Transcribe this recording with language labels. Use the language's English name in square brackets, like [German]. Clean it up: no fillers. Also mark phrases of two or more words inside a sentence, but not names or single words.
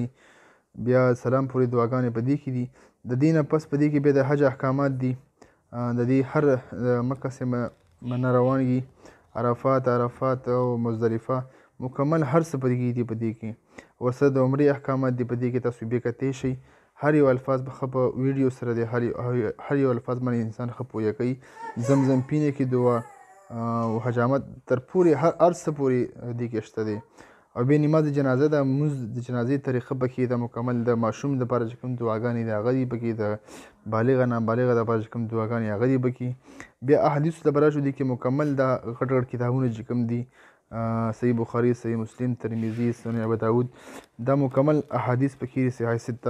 [Pashto] بیا سلام پورې دعاګانې په دې کې دي. د دې نه پس په دې کې بیا د حج احکامات دي، د دې هر مکه سے نه روانږي، عرفات او مزدلفه، مکمل هر څه په دې کې. ورسره د عمرې احکامات دي، په دې کې تاسو بیا کتی شئ. هر یو الفاظ به ښه په ویډیو سره دی، هر یو الفاظ باندې انسان ښه پوهه کوي. [Urdu] زمزم پینے کی دعا [Pashto] او حجامت تر پورې هر څه پورې دې کې شته دی. او بیا نماز جنازه د مونځ د جنازې طریقه پکې د مکمل د ماشوم دپاره چې کوم دعاګانې دي هغه دي پکې، د بالغه نابالغه دپاره چې کوم دعاګانې هغه دي پکې. بیا احادیثو ته به راشو، دې کې مکمل دا غټ غټ کتابونه چې کوم دي صحیح بخاري، صحیح مسلم، ترمذي، سنن ابو داود، دا مکمل احادیث پکې دي صحیح سته.